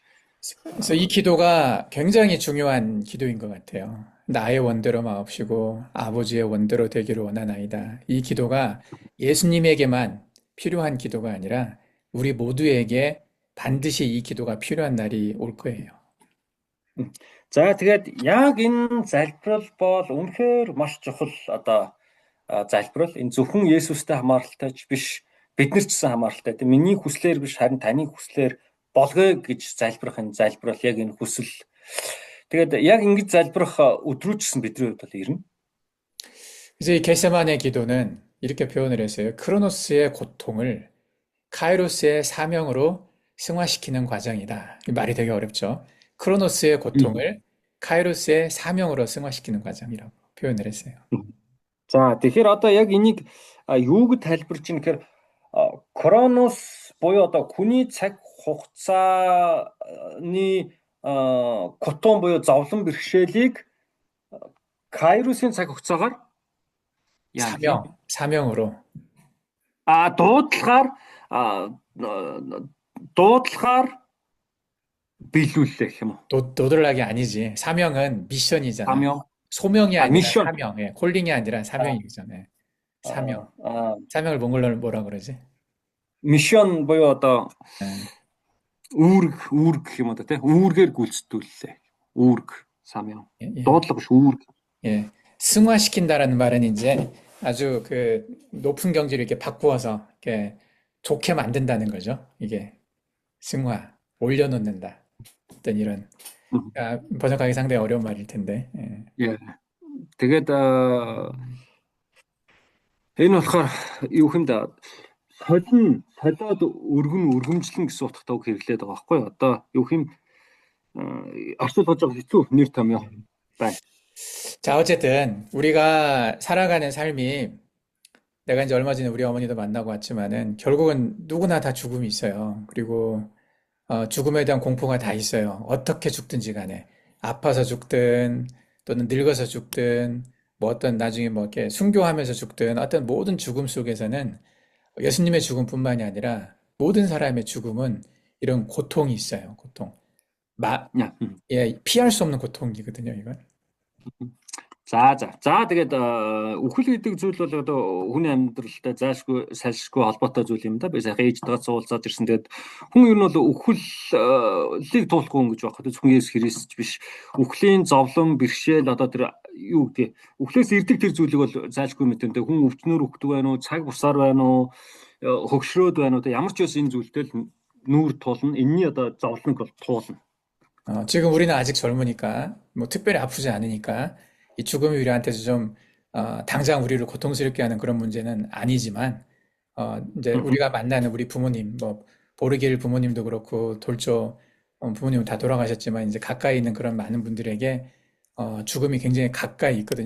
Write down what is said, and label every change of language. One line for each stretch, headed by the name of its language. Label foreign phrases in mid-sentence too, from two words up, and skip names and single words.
Korean: 그래서 이 기도가 굉장히 중요한 기도인 것 같아요. 나의 원대로 마옵시고 아버지의 원대로 되기를 원하나이다. 이 기도가 예수님에게만 필요한 기도가 아니라 우리 모두에게 반드시 이 기도가 필요한 날이 올 거예요.
Mongolian: За тэгээд яг энэ залбирал бол үнэхээр маш чухал одоо залбирал. Энэ зөвхөн Есүстэй хамааралтай ч биш биднэр ч гэсэн хамааралтай. Тэ миний хүслээр биш харин таны хүслээр болгоё гэж залбирах энэ залбирал яг энэ хүсэл. Тэгээд яг ингэж залбирах өдрүүчсэн бидний хувьд бол ирнэ.
Korean: 그래서 이 겟세마네 기도는 이렇게 표현을 했어요. 크로노스의 고통을 카이로스의 사명으로 승화시키는 과정이다. 이 말이 되게 어렵죠. 크로노스의 고통을 카이로스의 사명으로 승화시키는 과정이라고 표현을 했어요.
Mongolian: За тэгэхээр одоо яг энийг юуг тайлбарж ийн гэхээр Кронос буюу одоо хүний цаг хугацааны готон буюу зовлон бэрхшээлийг Кайросын цаг хугацаагаар
Korean: 사명으로
Mongolian: дуудлагаар биелүүлэх юм уу?
Korean: 도드락이 아니지. 사명은 미션이잖아. 사명. 소명이 아니라 미션. 사명. 예, 콜링이 아니라 사명이잖아요. 사명. 사명을 몽골로는 뭐라 그러지?
Mongolian: 미션 буюу одоо
Korean: 예.
Mongolian: үүрэг гэх юм одоо тийм үүргээр гүйцэтгүүлээ. үүрэг 사명.
Korean: 예.
Mongolian: дуудлага биш үүрэг.
Korean: 예. 승화시킨다라는 말은 이제 아주 그 높은 경지를 이렇게 바꾸어서 이렇게 좋게 만든다는 거죠. 이게 승화, 올려놓는다. 어떤 이런 번역하기 상당히 어려운 말일 텐데. 예.
Mongolian: Тэгээд энэ болохоор юу хэмдэ солиод өргөмжлөн гэсэн утгатай үг хэрэглээд байгаа байхгүй юу? Одоо юу хэм орчуулж байгаа хэцүү нэр том юм байна.
Korean: 자, 어쨌든 우리가 살아가는 삶이 내가 이제 얼마 전에 우리 어머니도 만나고 왔지만은 결국은 누구나 다 죽음이 있어요. 그리고 죽음에 대한 공포가 다 있어요. 어떻게 죽든지 간에 아파서 죽든 또는 늙어서 죽든 뭐 어떤 나중에 뭐 이렇게 순교하면서 죽든 어떤 모든 죽음 속에서는 예수님의 죽음뿐만이 아니라 모든 사람의 죽음은 이런 고통이 있어요. 고통.
Mongolian: яа.
Korean: 예, 피할 수 없는 고통이거든요, 이건.
Mongolian: За тэгээд үхэл гэдэг зүйл бол одоо хүний амьдралтай заашгүй салшгүй холбоотой зүйл юм да. Би сайхан ээжтэйгээ суулзаад ирсэн. Тэгээд хүн ер нь бол үхэллийг туулахгүй юм гэж байна. Зөвхөн Есүс Христ биш. Үхлийн зовлон, бэрхшээл одоо тэр юу гэдэг үхлээс ирдэг тэр зүйлийг бол заашгүй мэдэнтэй. Хүн өвчнөр үхдэг байна уу, цаг бусаар байна уу, хөгшрөөд байна уу. Ямар ч үс энэ зүйлтэй л нүүр тулна. Энэний одоо зовлонг бол туулна.
Korean: 지금 우리는 아직 젊으니까, 뭐 특별히 아프지 않으니까, 이 죽음이 우리한테서 좀, 당장 우리를 고통스럽게 하는 그런 문제는 아니지만, 이제 우리가 만나는 우리 부모님, 뭐, 보르길 부모님도 그렇고, 돌조 부모님은 다 돌아가셨지만, 이제 가까이 있는 그런 많은 분들에게, 죽음이 굉장히 가까이 있거든요.